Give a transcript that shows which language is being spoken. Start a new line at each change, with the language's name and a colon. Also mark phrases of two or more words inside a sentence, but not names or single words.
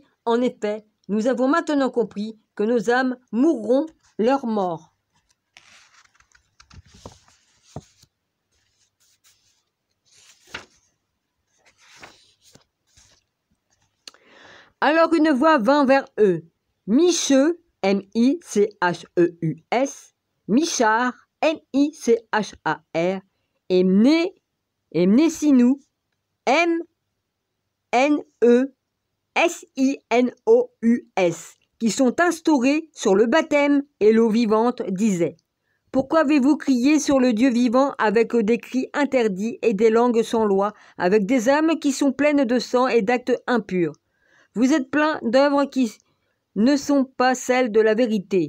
French: En effet, nous avons maintenant compris que nos âmes mourront leur mort. Alors une voix vint vers eux. Micheu, M-I-C-H-E-U-S, Michar, M-I-C-H-A-R, et Mnesinou, M-N-E-S-I-N-O-U-S, qui sont instaurés sur le baptême et l'eau vivante, disaient : Pourquoi avez-vous crié sur le Dieu vivant avec des cris interdits et des langues sans loi, avec des âmes qui sont pleines de sang et d'actes impurs ? Vous êtes pleins d'œuvres qui ne sont pas celles de la vérité.